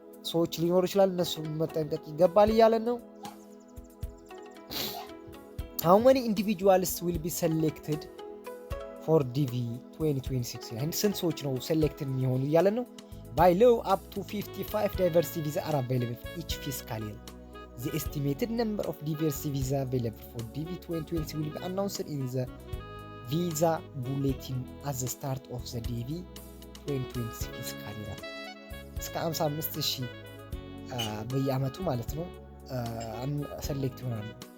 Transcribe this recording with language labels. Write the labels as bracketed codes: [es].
[am] ሰዎች ሊኖሩ ይችላል። እነሱ መጠንቀቅ ይገባል እያለን ነው። [en] how many individuals will be selected for DV-2026 [am] ይላል። ስንት ሰዎች ነው ሴሌክት የሚሆኑ እያለን ነው። [en] by law up to 55 diversity visa are available each fiscal year. The estimated number of diversity visa available for DV-2026 will be announced in the visa bulletin at the start of the DV-2026 fiscal year. [am] እስከ 55,000 በየአመቱ ማለት ነው ሴሌክት ይሆናሉ።